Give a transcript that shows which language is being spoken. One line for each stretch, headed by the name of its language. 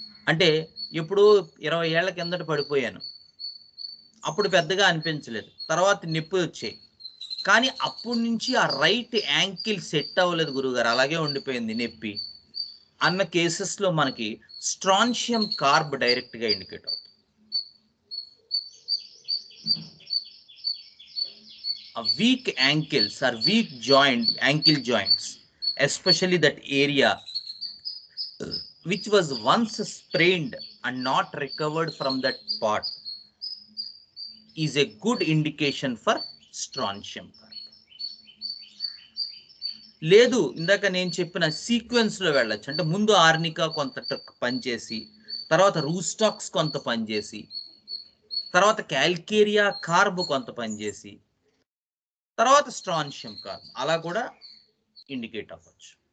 Telugu: అంటే ఎప్పుడు 20 ఏళ్ల కిందట పడిపోయాను, అప్పుడు పెద్దగా అనిపించలేదు, తర్వాత నొప్పి వచ్చాయి, కానీ అప్పటి నుంచి ఆ రైట్ యాంకిల్ సెట్ అవ్వలేదు గురుగారు, అలాగే ఉండిపోయింది నొప్పి అన్న కేసెస్లో మనకి స్ట్రాన్షియం కార్బ్ డైరెక్ట్గా ఇండికేట్ అవుతుంది.
English: Weak ankles or weak ankle joints, especially that area which was once sprained and not recovered from that part, is a good indication for strontium carb.
Telugu: లేదు ఇందాక నేను చెప్పిన సీక్వెన్స్లో వెళ్ళచ్చు, అంటే ముందు ఆర్నికా కొంత పనిచేసి, తర్వాత రూస్టాక్స్ కొంత పనిచేసి, తర్వాత క్యాల్కేరియా కార్బ్ కొంత పనిచేసి, తర్వాత స్ట్రాన్షియం కార్బ్, అలా కూడా ఇండికేట్ అవ్వచ్చు.